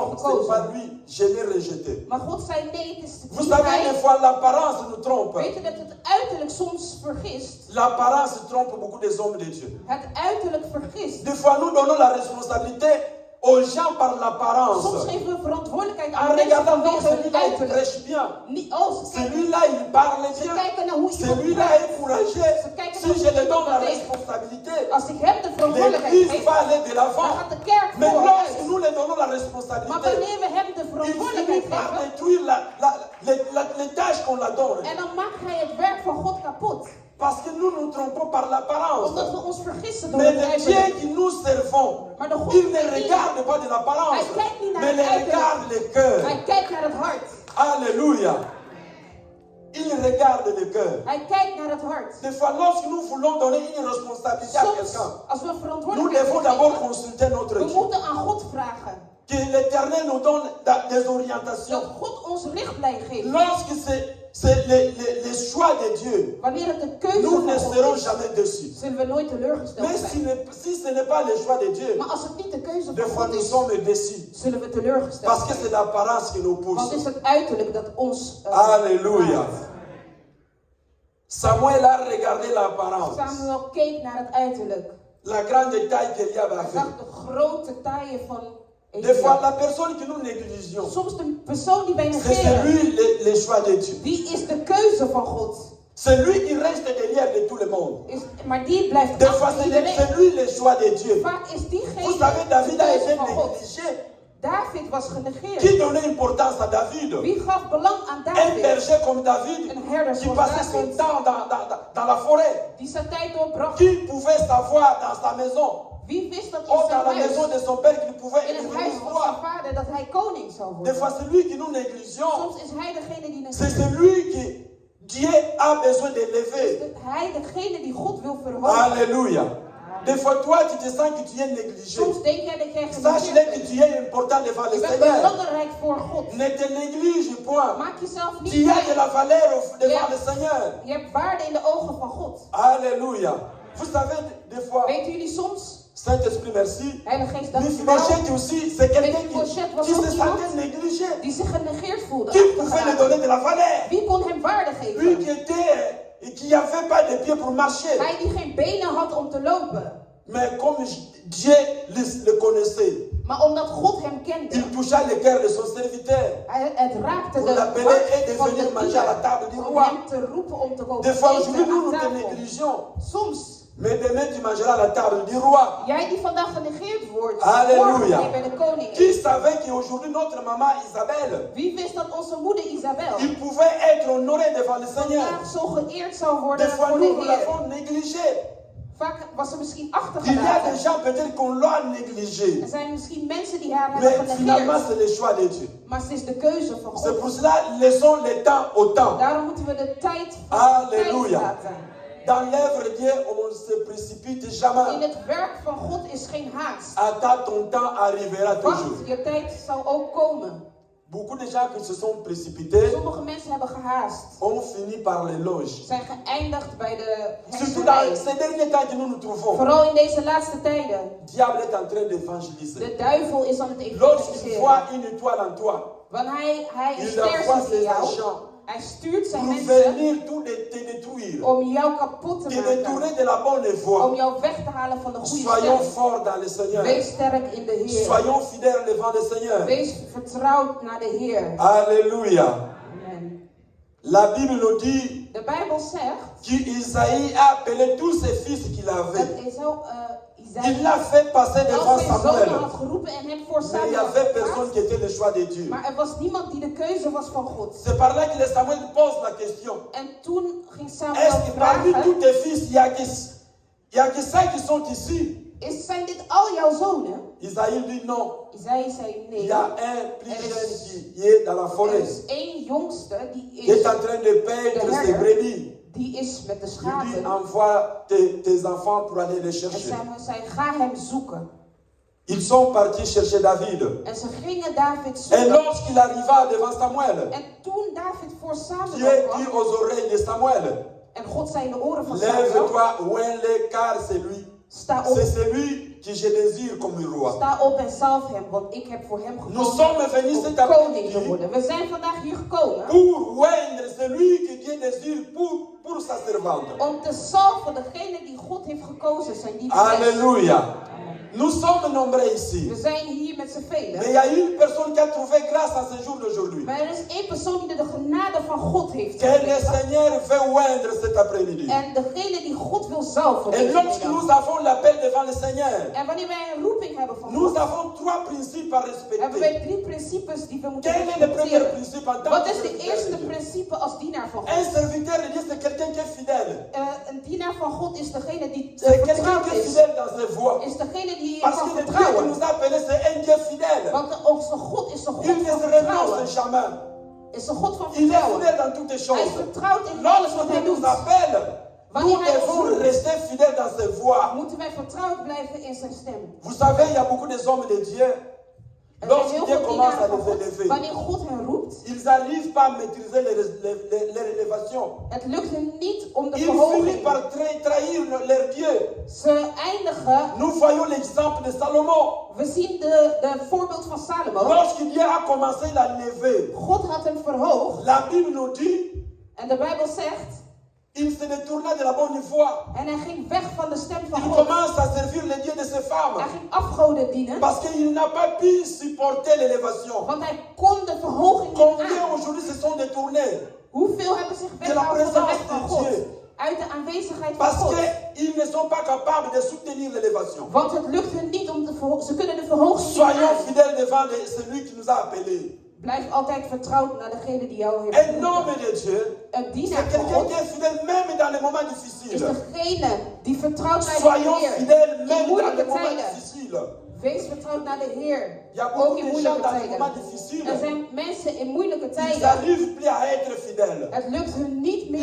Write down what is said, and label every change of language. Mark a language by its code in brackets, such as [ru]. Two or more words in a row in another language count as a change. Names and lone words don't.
[fr] non, [nl] heeft [fr] c'est pas [nl] gekozen. [fr] lui, je l'ai rejeté. [nl] Maar God zei, nee, het is [fr] Vous [nl] niet [fr] savez, des [nl] hij. [fr] fois, l'apparence nous trompe. [nl] Weet je dat het uiterlijk soms vergist? [fr] L'apparence trompe beaucoup des hommes de Dieu. [nl] Het uiterlijk vergist. [fr] Des fois, nous donnons la responsabilité aux gens par l'apparence. [nl] Soms geven we verantwoordelijkheid [fr] En [nl] aan mensen [fr] regardant, non, [nl] vanwege hun [fr] celui-là, il [nl] uiterlijk. [fr] prêche bien. [nl] Niet, oh, ze kijken, [fr] Celui-là, il parle [nl] ze [fr] bien. [nl] kijken naar hoe iemand [fr] Celui-là [nl] praat. [fr] est courageux. Si je lui donne la responsabilité, [nl] Als ik hem de verantwoordelijkheid [fr] l'Église [nl] geef, [fr] va aller de [nl] dan [fr] l'avant. [nl] gaat de kerk [fr] Mais lorsque [nl] vooruit. [fr] nous lui donnons la [nl] Maar [fr] responsabilité, [nl] wanneer we hem de [fr] il [nl] verantwoordelijkheid [fr] finit par [nl] geven, [fr] détruire les tâches qu'on la donne. [nl] en dan maakt hij het werk van God kapot. [fr] Parce que nous nous trompons par l'apparence. [nl] Omdat we ons vergissen door [fr] Mais [nl] het [fr] le Dieu [nl] uiterlijk. [fr] qui nous servons, [nl] Maar de God [fr] il ne [nl] die- [fr] regarde pas de l'apparence, [nl] Hij kijkt niet naar [fr] mais [nl] het [fr] il [nl] uiterlijk. [fr] regarde le cœur. [nl] Hij kijkt naar het hart. [fr] Alléluia. Il regarde le cœur. [nl] Hij kijkt naar het hart. [fr] Des fois, lorsque nous voulons donner une responsabilité à [nl] Soms, [fr] quelqu'un, [nl] als we [fr] nous [nl] verantwoordelijkheid [fr] devons d'abord [nl] geven, [fr] consulter notre [nl] we [fr] Dieu. [nl] moeten aan God vragen. [fr] Que l'Éternel nous donne des [nl] Dat [fr] orientations. [nl] God ons richtlijn geeft. [fr] Lorsque c'est les choix de Dieu, [nl] Wanneer het de keuze [fr] nous ne [nl] van God [fr] serons [nl] is, [fr] jamais déçus. [nl] zullen we nooit teleurgesteld [fr] Mais [nl] zijn. [fr] si ce n'est pas le choix de Dieu, [nl] Maar als het niet de keuze [fr] des [nl] van [fr] fois [nl] God [fr] nous [nl] is, [fr] sommes déçus. [nl] zullen we teleurgesteld [fr] Parce que c'est [nl] zijn. [fr] l'apparence qui nous [nl] Want het is [fr] pousse. [nl] het uiterlijk dat ons [fr] Alléluia. [nl] maakt. [fr] Samuel a regardé l'apparence. [nl] Samuel keek naar het uiterlijk. [fr] La grande taille qu'Eliab [nl] Hij [fr] avait. [nl] zag de grote taille van [fr] Des fois, [nl] Elia. [fr] la personne que nous négligeons, [nl] Soms de persoon die wij [fr] c'est [nl] negeren, [fr] celui, les choix de Dieu. [nl] die is de keuze van God. [fr] C'est lui qui reste derrière de tout le monde. [nl] Maar die blijft [fr] Des fois, [nl] achter [fr] c'est [nl] iedereen. [fr] lui le choix de Dieu. [nl] Vaak is [fr] Vous [nl] diegene [fr] savez, David a [nl] de [fr] été [nl] keuze van God. [fr] négligé. [nl] David was genegeerd. [fr] Qui donnait importance à David? [nl] Wie gaf belang aan [fr] Un [nl] David? [fr] berger comme David, [nl] Een herder [fr] qui [nl] zoals [fr] passait son [nl] David, [fr] temps dans la forêt, [nl] die zijn tijd doorbracht. [fr] qui pouvait savoir dans sa maison, [nl] Wie wist dat in [fr] ou dans [nl] zijn [fr] la maison [nl] huis, [fr] de son père qu'il pouvait [nl] in het [fr] devenir [nl] huis van zijn [fr] roi. [nl] vader, dat hij koning zou [fr] Des fois, [nl] worden? [fr] c'est lui que nous négligeons. [nl] Soms is hij degene die [fr] C'est [nl] negeert. [fr] celui que Dieu a besoin de lever. [nl] Is hij degene die God wil verhogen? [fr] Alléluia. Des fois, toi, tu te sens que tu es négligé. [nl] Soms denk jij dat jij [fr] Sache [nl] genegeerd [fr] que [nl] bent. [fr] tu es important devant le [nl] Je bent [fr] Seigneur. [nl] belangrijk voor God. [fr] Ne te néglige point. [nl] Maak jezelf niet [fr] Tu as de [nl] klein. [fr] la valeur devant [nl] Ja. [fr] le Seigneur. [nl] Je hebt waarde in de ogen van God. [fr] Alléluia. Vous savez, des fois, [nl] Weten jullie soms, [fr] Saint-Esprit, merci. [nl] Heilige Geest, dank je wel, [fr] Mephibosheth aussi, c'est quelqu'un [nl] Mephibosheth was [fr] qui [nl] ook [fr] se [nl] iemand [fr] sentait négligé. [nl] die zich genegeerd voelde. [fr] Qui pouvait lui [nl] achtergelaten. [fr] donner de la valeur? [nl] Wie kon hem waarde [fr] Lui [nl] geven? [fr] qui n'avait pas de pieds pour marcher. [nl] Hij die geen benen had om te lopen. [fr] Mais comme Dieu le connaissait, [nl] Maar omdat God hem kende, [fr] il toucha le cœur de son serviteur. [nl] het raakte [fr] Pour [nl] de [fr] l'appeler et [nl] hart van [fr] de venir [nl] de [fr] manger à la [nl] dienaar [fr] table du [nl] om [fr] roi. [nl] hem te roepen om te komen [fr] Des fois, aujourd'hui, [nl] eten [fr] nous nous [nl] aan [fr] te [nl] tafel. [fr] négligeons. [nl] Soms, [fr] Mais demain, tu mangeras à la table du roi. [nl] jij die vandaag genegeerd wordt, [fr] Alléluia. [nl] morgen ben je bij de koning. [fr] Qui savait qu'aujourd'hui, notre maman Isabelle, [nl] Wie wist dat onze moeder Isabel [fr] il pouvait être honoré devant le Seigneur. [nl] vandaag zo geëerd zou [fr] Des [nl] worden [fr] fois, [nl] voor [fr] nous, [nl] de [fr] nous [nl] Heer? [fr] l'avons négligé. [nl] Vaak was ze misschien [fr] Il y a [nl] achtergelaten. [fr] des gens peut-être qu'on l'a négligé. [nl] Er zijn misschien mensen die haar [fr] Mais [nl] hebben [fr] finalement, [nl] genegeerd. [fr] c'est le choix de Dieu. [nl] Maar ze is de keuze van [fr] C'est [nl] God. [fr] pour cela, laissons le temps au temps. [nl] Daarom moeten we de tijd [fr] Alléluia. [nl] laten. [fr] Dans l'œuvre de Dieu, on ne se précipite [nl] In [fr] jamais. [nl] het werk van God is geen haast. [fr] Attends, ton temps arrivera toujours. [nl] Wacht, je tijd zal ook komen. [fr] Beaucoup de gens qui se sont précipités [nl] Sommige mensen hebben gehaast. [fr] ont fini par l'éloge. [nl] Zijn geëindigd bij de [fr] Surtout dans [nl] hekserij. [fr] ces derniers temps que nous nous trouvons. [nl] Vooral in deze laatste tijden. [fr] Le diable est en train d'évangéliser. [nl] De duivel is aan het [fr] Lorsqu'il [nl] evangeliseren. [fr] voit une étoile en toi, [nl] Want hij [fr] il [nl] ster [fr] envoie [nl] ziet in [fr] ses [nl] jou. [fr] agents [nl] Hij stuurt zijn [fr] pour [nl] mensen [fr] venir tout te détruire, [nl] om jou kapot te [fr] te [nl] maken. [fr] détourner de la bonne [nl] Om [fr] voie. [nl] jou weg te halen van de goede [fr] Soyons [nl] stem. [fr] forts dans le Seigneur. [nl] Wees sterk in de Heer. [fr] Soyons fidèles devant le Seigneur. [nl] Wees vertrouwd naar de Heer. [fr] Alléluia. [nl] Amen. [fr] La Bible nous dit [nl] De Bijbel zegt [fr] qu'Isaïe a appelé tous ses fils qu'il avait. [nl] dat Esau, [fr] Il l'a fait passer [nl] al [fr] devant [nl] zijn zonen [fr] Samuel. [nl] had geroepen en hem voor [fr] Mais il n'y [nl] Samuel [fr] avait [nl] had [fr] personne [nl] geplaatst. [fr] qui était le choix de Dieu. [nl] Maar er was niemand die de keuze was van God. [fr] C'est par là que le Samuel pose la question. [nl] En toen ging Samuel [fr] Est-ce que parmi tous [nl] vragen, [fr] tes fils, il y a que ça qui sont ici? [nl] zijn dit al jouw zonen? [fr] Isaïe dit non. [nl] Isaïe zei [fr] Il [nl] nee. [fr] y a un plus jeune qui est dans la [nl] Er [fr] forêt. [nl] is één jongste die [fr] Qui est [nl] is [fr] en train de paître ses brebis. [nl] die is met de [fr] Il dit, [nl] schapen. [fr] envoie tes enfants pour aller les [nl] En [fr] chercher. [nl] zij ga hem zoeken. [fr] Ils sont partis chercher David. [nl] En ze gingen David [fr] Et [nl] zoeken. [fr] lorsqu'il arriva devant Samuel, [nl] En toen David voor Samuel [fr] Dieu [nl] kwam. [fr] dit aux oreilles de Samuel, [nl] En God zei in de oren van Samuel. [fr] lève-toi, oins-le, car c'est lui. [nl] Sta op. [fr] C'est celui que je désire comme roi. [nl] Sta op en zalf hem, want ik heb voor hem [fr] Nous [nl] gekozen [fr] sommes venus [nl] om [fr] cet [nl] koning te [fr] après-midi [nl] worden. We zijn vandaag hier gekomen [fr] pour oindre celui que Dieu désire pour sa servante. [nl] om te zalven degene die God heeft gekozen, zijn lieve [fr] Alléluia. Nous sommes nombreux ici. [nl] We zijn hier met z'n [fr] Mais [nl] velen. [fr] il y a une personne qui a trouvé grâce à ce jour d'aujourd'hui. [nl] Maar er is één persoon die de genade van God heeft [fr] Que le [nl] gekregen. [fr] Seigneur veut oindre cet après-midi. [nl] En degene die God wil zalven. [fr] Et [nl] deze [fr] lorsque [nl] middag. [fr] nous avons l'appel devant le Seigneur, [nl] En wanneer wij een roeping hebben van [fr] nous [nl] God, [fr] avons trois principes à [nl] hebben [fr] respecter. [nl] wij 3 principes die we moeten [fr] Quel est le premier [nl] respecteren. [fr] principe en tant [nl] Wat [fr] que [nl] is de [fr] serviteur [nl] eerste [fr] de Dieu? [nl] principe als dienaar van [fr] Un [nl] God? [fr] serviteur de Dieu, c'est quelqu'un qui est fidèle. [nl] Een dienaar van God is degene die [fr] C'est quelqu'un [nl] vertrouwd [fr] qui est [nl] is. [fr] fidèle dans ses voies. [nl] Is degene die [fr] Parce [nl] kan [fr] que le Dieu qui [nl] vertrouwen. [fr] nous a appelés, c'est un Dieu fidèle. [nl] Want onze God is een God [fr] Il ne [nl] van [fr] se [nl] vertrouwen. [fr] renonce jamais. [nl] Is een God van [fr] Il est [nl] vertrouwen. [fr] fidèle dans toutes les [nl] Hij is [fr] choses. [nl] vertrouwd in alles wat [fr] Lorsque [nl] hij [fr] Dieu nous [nl] doet. [fr] appelle, nous [nl] Wanneer hij ons [fr] devons [nl] roept, [fr] rester fidèles dans ses voies. [nl] moeten wij vertrouwd blijven in zijn stem. [fr] Vous savez, il y a beaucoup de hommes de Dieu. [nl] Er zijn [fr] Lorsque [nl] heel [fr] Dieu [nl] veel [fr] commence [nl] dienaren [fr] à [nl] van [fr] les [nl] God. [fr] élever, [nl] Wanneer God hen roept, [fr] ils n'arrivent pas à maîtriser les élévations. [nl] het lukt hen niet om de [fr] Ils finissent [nl] verhoging. [fr] par trahir leur Dieu. [nl] Ze eindigen. [fr] Nous voyons l'exemple de Salomon. [nl] We zien de voorbeeld van Salomo. [fr] Lorsque Dieu a commencé à l'élever, [nl] God had hem verhoogd. [fr] la Bible nous dit, [nl] En de Bijbel zegt. [fr] il se détourna de la bonne voie. [nl] En hij ging weg van de stem van [fr] Il [nl] God. [fr] commence à servir les dieux de ses femmes. [nl] Hij ging afgoden dienen. [fr] Parce qu'il n'a pas pu supporter l'élévation. [nl] Want hij kon de verhoging niet [fr] Combien [nl] aan. [fr] aujourd'hui se sont détournés? [nl] Hoeveel hebben zich weggehouden van de weg van God? Uit de aanwezigheid van [fr] Parce [nl] God. [fr] qu'ils ne sont pas capables de soutenir l'élévation. [nl] Want het lukt hun niet om ze kunnen de verhoging niet [fr] Soyons [nl] aan. [fr] fidèles devant celui qui nous a appelés. [nl] Blijf altijd vertrouwd naar degene die jou heeft [fr] Un homme [nl] geroepen. [fr] de Dieu, [nl] Een [fr] c'est [nl] dienaar van [fr] quelqu'un [nl] God [fr] qui est fidèle même dans les moments [nl] is [fr] difficiles. [nl] degene die vertrouwd blijft naar [fr] Soyons [nl] de Heer. [fr] fidèles [nl] In [fr] même dans les [nl] moeilijke [fr] moments [nl] tijden. [fr] difficiles. [nl] Wees vertrouwd naar de Heer. [fr] Il y a [nl] Ook [fr] beaucoup [nl] in [fr] de gens [nl] moeilijke [fr] dans les moments [nl] tijden. [fr] difficiles. [nl] Er zijn mensen in moeilijke [fr] Ils [nl] tijden. [fr] n'arrivent plus à être fidèles. [nl] Het lukt hun niet [fr] Ils